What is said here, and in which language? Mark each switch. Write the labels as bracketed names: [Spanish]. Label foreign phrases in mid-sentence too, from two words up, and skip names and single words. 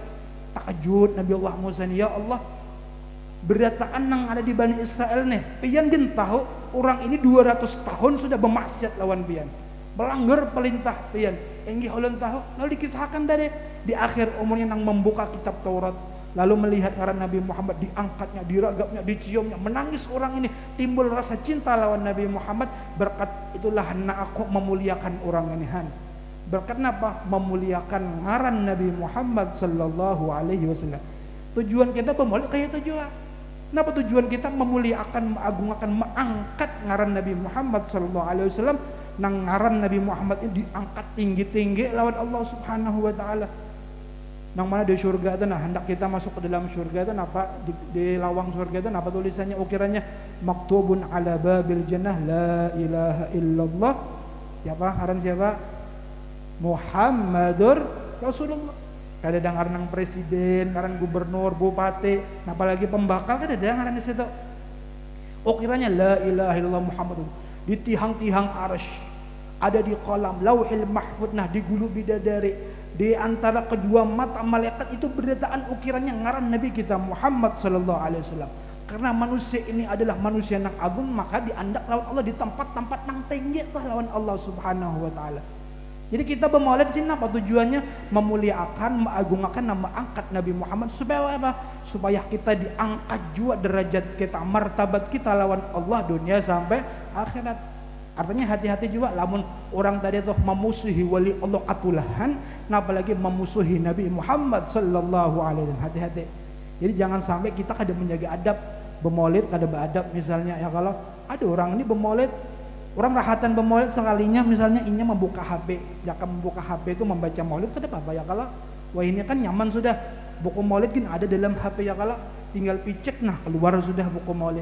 [Banjar] Takjub Nabi Allah Musa ya Allah berataan yang ada di Bani Israel nih pian din tahu orang ini 200 tahun sudah bermaksiat lawan pian melanggar perintah pian enggih ulun tahu lalu dikisahkan tadi di akhir umurnya nang membuka kitab Taurat lalu melihat ngaran Nabi Muhammad diangkatnya diragapnya diciumnya menangis orang ini timbul rasa cinta lawan Nabi Muhammad berkat itulah aku memuliakan orang ini berkat apa? Memuliakan ngaran Nabi Muhammad [Arabic] صلى الله عليه وسلم. [Banjar] Tujuan kita pemaulid kayak tujuan. Kenapa tujuan kita memuliakan, mengagungkan, mengangkat ngaran Nabi Muhammad [Arabic] صلى الله عليه وسلم? [Banjar] Nang ngaran Nabi Muhammad ini diangkat tinggi-tinggi lawan Allah [Arabic] سبحانه وتعالى. [Banjar] Nang mana di surga itu nah hendak kita masuk ke dalam surga itu apa di lawang surga itu apa tulisannya ukirannya [Arabic] مكتوب على باب الجنة لا إله إلا الله. [Banjar] Siapa? Ngaran siapa? [Arabic] محمد رسول الله. [Banjar] Kada ada ngaran presiden, ngaran gubernur, bupati, apalagi pembakal kada ada ngaran di situ. Ukiranya [Arabic] لا إله إلا الله محمد. [Banjar] Di tihang-tihang arsy, ada di kolam [Arabic] اللوح المحفوظ [Banjar] nah di gulu bidadari, di antara kedua mata malaikat itu berdasarkan ukirannya ngaran Nabi kita Muhammad [Arabic] صلى الله عليه وسلم. [Banjar] Karena manusia ini adalah manusia yang agung maka diandak lawan Allah di tempat-tempat yang tinggi lawan Allah [Arabic] سبحانه وتعالى. [Banjar] Jadi kita bermaulid di sini apa tujuannya? Memuliakan, mengagungkan, mengangkat Nabi Muhammad supaya apa? Supaya kita diangkat juga derajat kita, martabat kita lawan Allah dunia sampai akhirat. Artinya hati-hati juga lamun orang tadi tuh memusuhi wali Allah atulahan, nah apalagi memusuhi Nabi Muhammad [Arabic] صلى الله عليه وسلم. [Banjar] Hati-hati. Jadi jangan sampai kita kada menjaga adab bermaulid kada beradab misalnya ya kalau ada orang ini bermaulid Orang rahatan bermaulid sekalinya misalnya inya membuka HP, jika membuka HP itu membaca maulid kada apa ya kalau wah ini kan nyaman sudah buku maulid kan ada dalam HP ya kalau tinggal picek nah keluar sudah buku maulid.